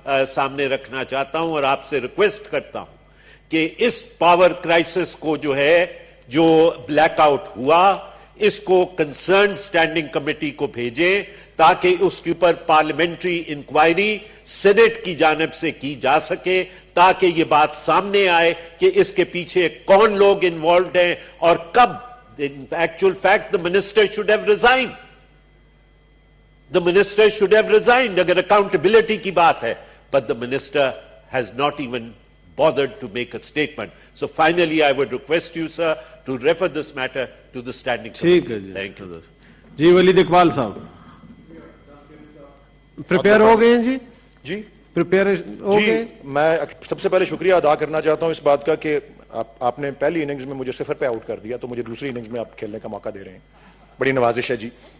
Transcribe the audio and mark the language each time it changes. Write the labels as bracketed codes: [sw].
[ur] سامنے رکھنا چاہتا ہوں اور آپ سے ریکویسٹ کرتا ہوں کہ اس پاور کرائسس کو جو ہے, جو بلیک آؤٹ ہوا, اس کو کنسرنڈ سٹینڈنگ کمیٹی کو بھیجیں تاکہ اس کے اوپر پارلیمنٹری انکوائری سینٹ کی جانب سے کی جا سکے, تاکہ یہ بات سامنے آئے کہ اس کے پیچھے کون لوگ انوالوڈ ہیں اور کب. [en] In actual fact, the minister should have resigned. The minister should have resigned [ur] اگر accountability کی بات ہے, [en] but the minister has not even bothered to make a statement. So finally I would request you, sir, to refer this matter to the standing committee. [ur] ٹھیک ہے جی. [en] Thank you. [ur] جی ولید اقبال صاحب prepare ہو گئے ہیں جی؟ جی prepare ہو جی گئے؟ میں سب سے پہلے شکریہ ادا کرنا چاہتا ہوں اس بات کا کہ آپ نے پہلی اننگز میں مجھے 0 پہ آؤٹ کر دیا, تو مجھے دوسری اننگز میں آپ کھیلنے کا موقع دے رہے ہیں, بڑی نوازش ہے جی.